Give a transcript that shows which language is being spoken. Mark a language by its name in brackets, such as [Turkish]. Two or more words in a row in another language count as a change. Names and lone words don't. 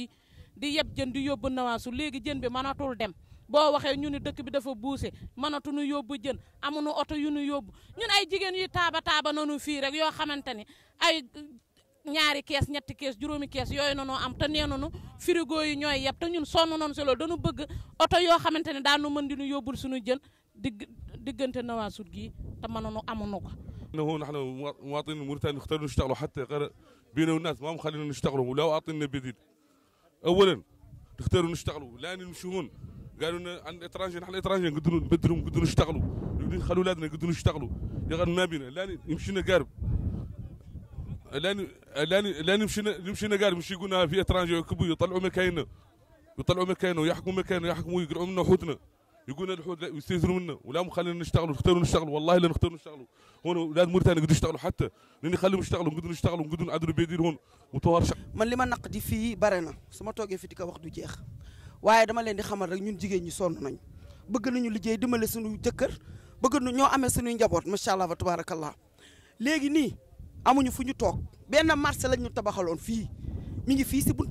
[Wolof] fii di yeb jën di yóbbu nawaasu léegi jën bi mënatul dem boo waxee ñu ni dëkk bi dafa buuse mënatuñu yóbbu jën amuñu oto yu ñu yóbbu ñun ay jigéen yu taaba nanu fii rek yoo xamante ni ay ñaari kees ñetti kees juróomi kees yooyu nanoo am te nee nañu frigo yi ñooy yeb te ñun sonn nañu si loolu dañu bëgg oto yoo xamante ne daanu mën di ñu yóbbul suñu jën diggante Nouakchott gii te mënuñu amuñu ko. [Arabic] إنه نحن مواطنين موريتانيين اختاروا نشتغلوا حتى بينا والناس ما هم خلينا نشتغلوا ولا أعطينا بديل. أولا اختاروا نشتغلوا لا نمشون قالوا لنا عن إترانجي نحن إترانجي نقدروا نبدلهم نقدروا نشتغلوا خلوا أولادنا يقدروا يشتغلوا يا ما بينا لا يمشينا قارب لا نمشينا قارب مش يقولنا في إترانجي يكبوا يطلعوا مكانه يحكموا يقرعوا منا حوتنا يقولنا الحوت لا يستهزروا منا ولا مخلينا نشتغلوا نختاروا والله لا نختاروا نشتغلوا هون اولاد موريتانيا يقدروا يشتغلوا حتى لان يخليهم يشتغلوا نقدروا نعدلوا بيدير هون متوار [Wolof] man li ma naqdi fii bare na su ma toogee fi di ko wax du jeex waaye dama leen di xamal rek ñun jigéen ñi sonn nañ bëgg nañu liggéey dimbale suñu jëkkër bëgg na ñoo amee suñuy njaboot [Arabic] ما شاء الله وتبارك الله [Wolof] léegi nii amuñu fu ñu toog benn marché lañ ñu tabaxaloon fii mi ngi fii si buntu